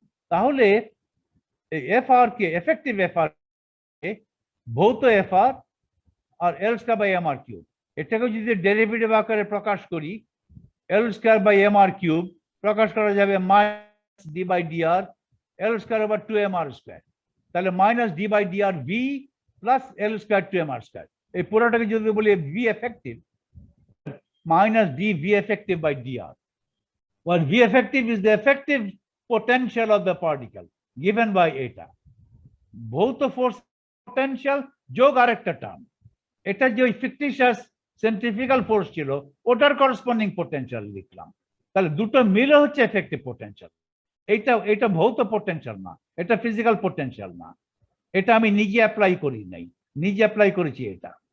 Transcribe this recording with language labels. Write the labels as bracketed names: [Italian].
[Bangla] তাহলে এফআর কে, effective FR কে ভৌত FR আর L square by M আর cube, এটাকে যদি ডেরিভেটিভ আকারে প্রকাশ করি এল square by M আর cube প্রকাশ করা যাবে minus D by D আর L square over 2mr square, তাহলে minus D by D আর V plus L square 2mr square. এই পুরোটাকে যদি বলি V effective [English] minus dV effective by dr, where V effective is the effective potential of the particle given by eta. [Bangla] Both the force potential যোগ আরেকটা term, এটা যে fictitious centrifugal force ছিল ওটার corresponding potential লিখলাম, তাহলে দুটো মিলে হচ্ছে effective potential। এটা ভৌত potential না, এটা physical potential না, এটা আমি নিজে অ্যাপ্লাই করি নাই, নিজে অ্যাপ্লাই করেছি এটা।